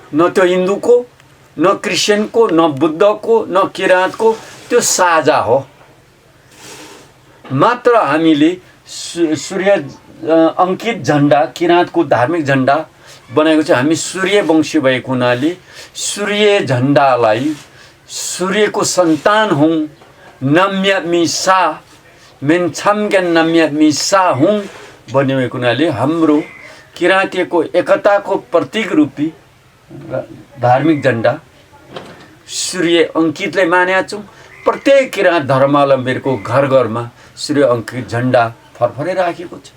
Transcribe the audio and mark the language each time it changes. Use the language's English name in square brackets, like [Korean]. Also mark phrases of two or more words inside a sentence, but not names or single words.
[Nepali] न त्यो हिन्दूको, न क्रिस्चियनको, न बुद्धको, न किराँतको, त्यो साझा हो। मात्र हामीले सूर्य अङ्कित झन्डा, किराँतको धार्मिक झन्डा बनाएको छ। हामी सूर्यवंशी भएको हुनाले सूर्य झन्डालाई सूर्यको सन्तान हौँ, [Limbu] नम्यामी सा मेन्छाम्ग्यान नम्यामी सा हौँ [Nepali] भन्ने भएको हुनाले हाम्रो किराँतीको एकताको प्रतीक रूपी धार्मिक झन्डा सूर्य अङ्कितले मानेका छौँ। प्रत्येक किराँत धर्मावलम्बीहरूको घर घरमा सूर्य अङ्कित झन्डा फरफरै राखेको छ।